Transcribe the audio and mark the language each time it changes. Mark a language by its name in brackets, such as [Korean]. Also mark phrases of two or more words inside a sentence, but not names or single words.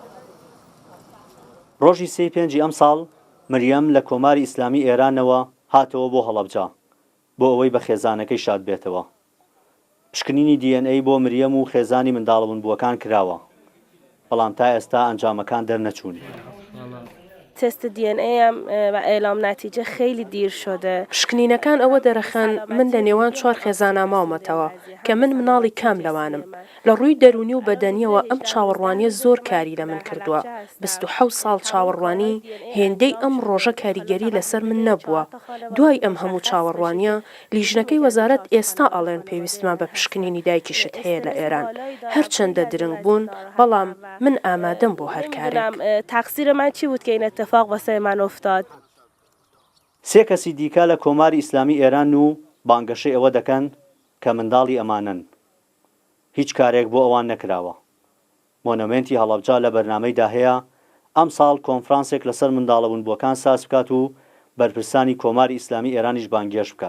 [Central Kurdish] ڕۆژی 3/5 ئەم ساڵ مریەم لە کۆماری ئیسلامی ئێرانەوە هاتەوە بۆ هەڵەبجا بۆ ئەوەی بە خێزانەکەی شاد بێتەوە. پشکنینی DNA بۆ مریەم و خێزانی منداڵبوونبووەکان کراوە بەڵام تا ئێستا ئەنجامەکان دەرنەچوون. [Persian] تست DNA و اعلام نتیجه خیلی دیر شده. [Central Kurdish] پشکنینەکان ئەوە دەرەخەن من لە نێوان 4 خێزانە ماومەتەوە کە من مناڵی کام لەوانم. لە ڕووی دەرونی و بەدەنیەوە ئەم چاوەڕوانیە زۆر کاری لە من کردووە. 27 ساڵ چاوەڕوانی هێندەی ئەم ڕۆژە کاریگەری لەسەر من نەبووە. دوای ئەم هەموو چاوەڕوانیە لیژنەکەی وەزارەت ئێستا ئەڵێن پێویستمان بە پشکنینی دایکیشت هەیە لە ئێران. هەرچەندە درنگ بوون بەڵام من ئامادەم بۆ هەر کارێک. [Persian] تقصیر من چی بود که این اتفاق واسه من افتاد؟ [Central Kurdish] 3 کەسی دیکە لە کۆماری ئیسلامی ئێران و بانگەشەی ئەوە دەکەن کە منداڵی ئەمانن. هیچ کارێک بۆ ئەوان نەکراوە. مۆنومێنتی هەڵەبجا لە بەرنامەیدا هەیە ئەم ساڵ کۆنفرانسێک لەسەر منداڵەبوونبووەکان ساز بکات و بەرپرسانی کۆماری ئیسلامی ئێرانیش بانگێش بکات.